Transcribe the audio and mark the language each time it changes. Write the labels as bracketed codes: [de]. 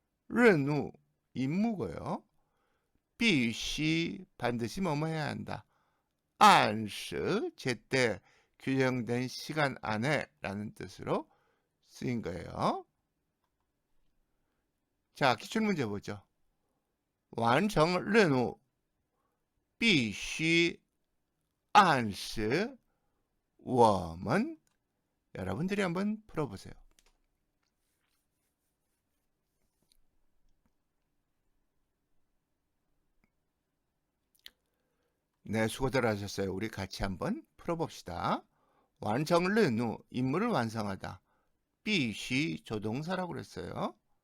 [ko] 任务, 임무고요. 必须, 반드시 뭐뭐 해야 한다. 按时, 제때, 규정된 시간 안에 라는 뜻으로 쓰인 거예요. 자, 기출문제 보죠. [zh] 完成任务必须按时我们. [ko] 여러분들이 한번 풀어보세요. 네, 수고들 하셨어요. 우리 같이 한번 풀어봅시다. 完成任务, 임무를 완성하다. 必须, 조동사라고 그랬어요.